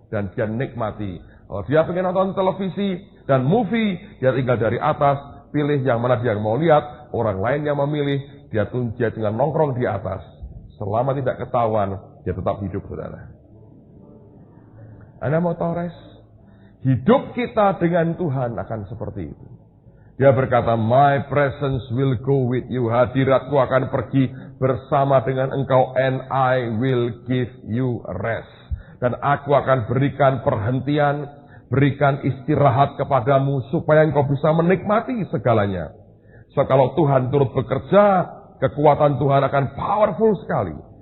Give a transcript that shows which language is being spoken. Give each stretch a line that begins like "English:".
Indonesian: Dan dia nikmati. Kalau dia pengen nonton televisi dan movie, dia tinggal dari atas, pilih yang mana dia mau lihat, orang lain yang memilih, dia tinggal nongkrong di atas. Selama tidak ketahuan, dia tetap hidup, saudara. Anda mau tahu rest? Hidup kita dengan Tuhan akan seperti itu. Dia berkata,
English: my presence will go with you.
Indonesian: Hadiratku akan pergi bersama dengan engkau.
English: And I will give you rest.
Indonesian: Dan aku akan berikan perhentian, berikan istirahat kepadamu, supaya engkau bisa menikmati segalanya. So, kalau Tuhan turut bekerja, kekuatan Tuhan akan powerful sekali.